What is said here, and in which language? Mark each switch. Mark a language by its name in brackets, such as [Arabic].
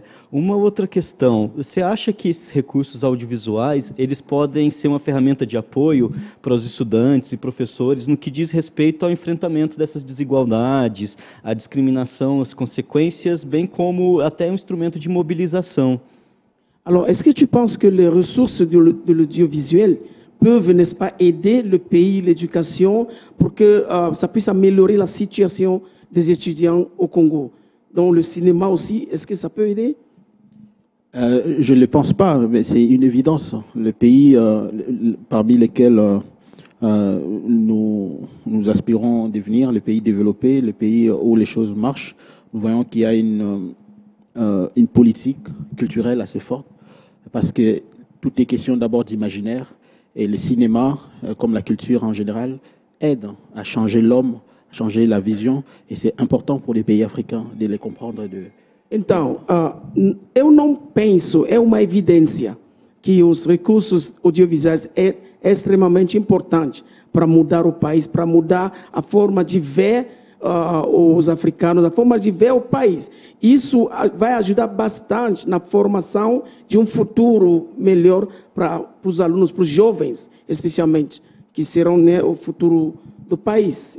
[Portuguese] Uma outra questão, você acha que esses recursos audiovisuais, eles podem ser uma ferramenta de apoio para os estudantes e professores no que diz respeito ao enfrentamento dessas desigualdades, à discriminação, as consequências, bem como até um instrumento de mobilização? [French] Alors, est-ce que tu penses que les ressources de l'audiovisuel peuvent, n'est-ce pas, aider le pays, l'éducation, pour que ça puisse améliorer la situation des étudiants au Congo? Dans le cinéma aussi, est-ce que ça peut aider? Je ne le pense pas, mais c'est une évidence. Le pays parmi lesquels nous aspirons à devenir, le pays développé, le pays où les choses marchent, nous voyons qu'il y a une politique culturelle assez forte, parce que tout est question d'abord d'imaginaire, et le cinéma, comme la culture en général, aide à changer l'homme, changer la vision, et c'est important pour les pays africains de les comprendre. [Portuguese] Então, eu não penso, é uma evidência que os recursos audiovisuais é extremamente importante para mudar o país, para mudar a forma de ver os africanos, a forma de ver o país. Isso vai ajudar bastante na formação de um futuro melhor para os alunos, para os jovens, especialmente, que serão, né, o futuro do país.